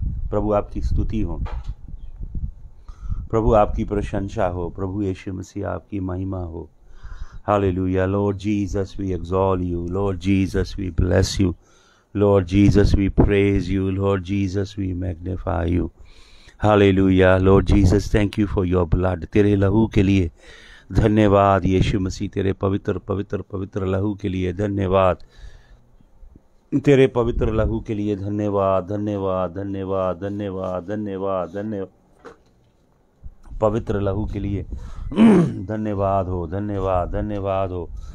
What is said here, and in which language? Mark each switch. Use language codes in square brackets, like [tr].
[hi] प्रभु आपकी स्तुति हो, प्रभु आपकी प्रशंसा हो. प्रभु यीशु मसीह आपकी महिमा हो. [en] Hallelujah. Lord Jesus, we exalt you. Lord Jesus, we bless you. Lord Jesus, we praise you. Lord Jesus, we magnify you. Hallelujah. Lord Jesus, thank you for your blood. [hi] तेरे लहू के लिए धन्यवाद यीशु मसीह. तेरे पवित्र पवित्र पवित्र लहू के लिए धन्यवाद. तेरे पवित्र लहू के लिए धन्यवाद, धन्यवाद, धन्यवाद, धन्यवाद, धन्यवाद, धन्यवाद. पवित्र लहू के लिए धन्यवाद हो, धन्यवाद, धन्यवाद हो.